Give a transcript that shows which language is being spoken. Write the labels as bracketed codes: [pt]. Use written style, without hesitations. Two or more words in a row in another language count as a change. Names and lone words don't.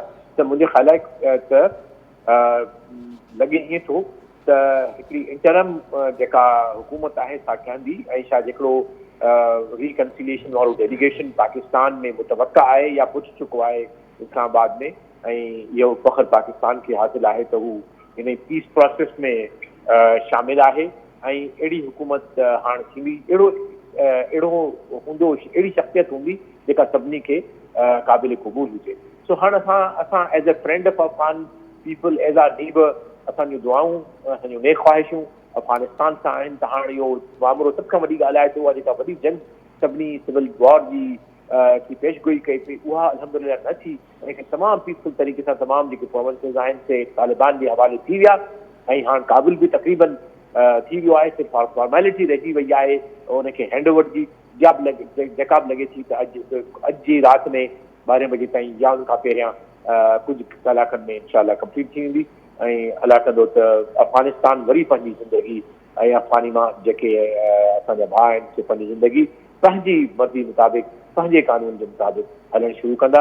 [sd] त मुंहिंजे ख़्याल आहे त लॻे ईअं थो त हिकिड़ी इंटरम जेका हुकूमत आहे सा ठहंदी ऐं शायदि हिकिड़ो रिकन्सिलिएशन वारो डेलीगेशन पाकिस्तान में मुतवक़ा आहे या पुॼी चुको आहे इस्लामाबाद में, ऐं इहो फ़ख्र पाकिस्तान खे हासिल आहे त हू इन [en] peace process [sd] में शामिल आहे. ऐं अहिड़ी हुकूमत हाणे थींदी, अहिड़ो हूंदो, अहिड़ी शख़्सियत हूंदी जेका सभिनी खे क़ाबिल क़बूल हुजे. सो हाणे असां [en] as a friend of Afghan people, as our neighbor, [sd] असांजूं दुआऊं, असांजूं नेक ख़्वाहिशूं अफगानिस्तान सां आहिनि त हाणे इहो मामिलो सभ खां वॾी ॻाल्हि आहे त उहा जेका वॾी जंग सभिनी [en] civil war [sd] जी की पेशगोई कई पई उहा अल्हम्दुलिल्लाह न थी, उनखे तमामु पीसफुल तरीक़े सां तमामु जेके परफॉर्मेंसिस आहिनि से तालिबान जे हवाले थी विया ऐं हाणे काबुल बि तक़रीबन थी वियो आहे, सिर्फ़ु फॉर्मेलिटी रहिजी वई आहे उनखे हैंडओवर जी जेका बि लॻे थी त अॼु जी राति में 12 बजे ताईं या उन खां पहिरियां कुझु कलाकनि में इंशाअल्लाह कंप्लीट थी वेंदी ऐं अलाह कंदो त अफ़गानिस्तान वरी पंहिंजी ज़िंदगी ऐं अफ़गानी मां जेके असांजा भाउ आहिनि से पंहिंजी ज़िंदगी पंहिंजी मर्ज़ी मुताबिक़ पंहिंजे कानून जे मुताबिक़ हलणु शुरू कंदा।